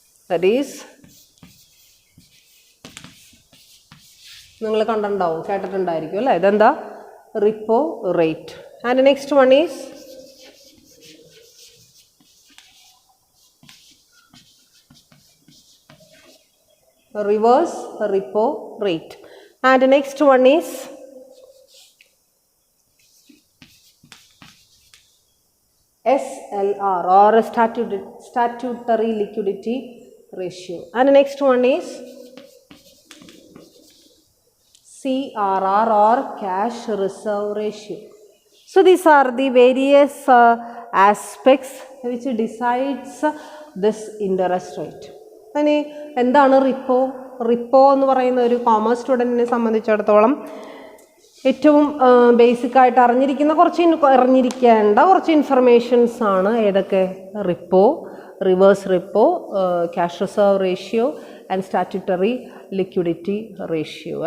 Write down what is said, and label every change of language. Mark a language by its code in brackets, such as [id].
[en] that is [ml] നിങ്ങൾ കണ്ടിട്ടുണ്ടാവും, കേട്ടിട്ടുണ്ടായിരിക്കും അല്ലേ? ഇതെന്താ? [en] Repo rate. And next one is reverse repo rate. And next one is SLR or statutory liquidity ratio. And the next one is CRR or cash reserve ratio. So these are the various aspects which decides this interest rate. [ml] ഇനി എന്താണ് repo? Repo എന്ന് പറയുന്ന ഒരു commerce സ്റ്റുഡൻറ്റിനെ സംബന്ധിച്ചിടത്തോളം ഏറ്റവും ബേസിക്കായിട്ട് അറിഞ്ഞിരിക്കേണ്ട കുറച്ച് ഇൻഫർമേഷൻസ് ആണ്. ഏതൊക്കെ? [en] Repo, reverse repo, cash reserve ratio and statutory liquidity ratio.